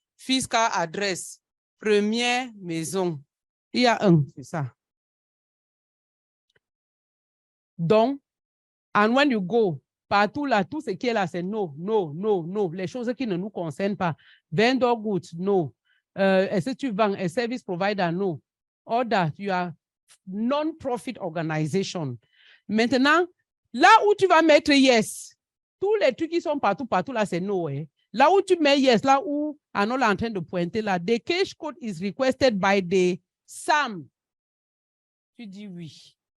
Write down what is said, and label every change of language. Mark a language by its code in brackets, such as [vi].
[fr] Fiscal adresse, première maison. Il y a un, c'est ça. Donc, [en] and when you go, [fr] partout là, tout ce qui est là, c'est no, no, no, no. Les choses qui ne nous concernent pas. [en] Vendor goods, no. [fr] Est-ce que tu vends un service provider, no. [en] All that, you are non-profit organization. [fr] Maintenant, là où tu vas mettre yes, tous les trucs qui sont partout là, c'est no. Eh? Là où tu mets yes, là où Arnold est en train de pointer là, [en] the cache code is requested by the SAM. [fr] Tu dis oui.